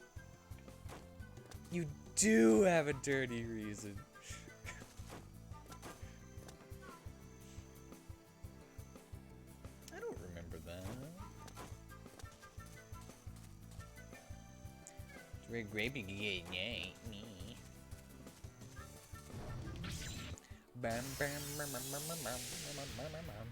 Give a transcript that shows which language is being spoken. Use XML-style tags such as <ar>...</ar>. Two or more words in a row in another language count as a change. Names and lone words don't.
<en>You do have a dirty reason. I don't remember that. It's very grapey. Me. Bam, bam, bam, bam, bam, bam, bam, bam, bam, bam.</en>